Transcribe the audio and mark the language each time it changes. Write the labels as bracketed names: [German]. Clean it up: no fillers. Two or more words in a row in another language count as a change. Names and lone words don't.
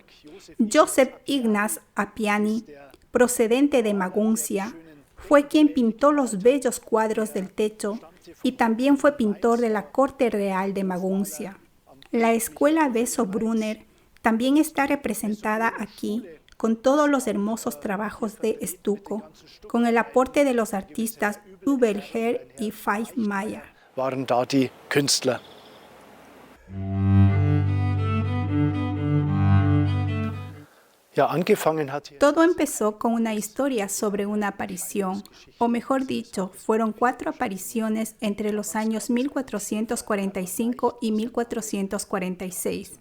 [Spanish] Joseph Ignaz Appiani, procedente de Maguncia, fue quien pintó los bellos cuadros del techo y también fue pintor de la corte real de Maguncia. La escuela Besso-Brunner también está representada aquí con todos los hermosos trabajos de estuco, con el aporte de los artistas Hubelher y Feitmeyer. [German] Waren da die Künstler. [Spanish] Todo empezó con una historia sobre una aparición, o mejor dicho, fueron 4 apariciones entre los años 1445 y 1446.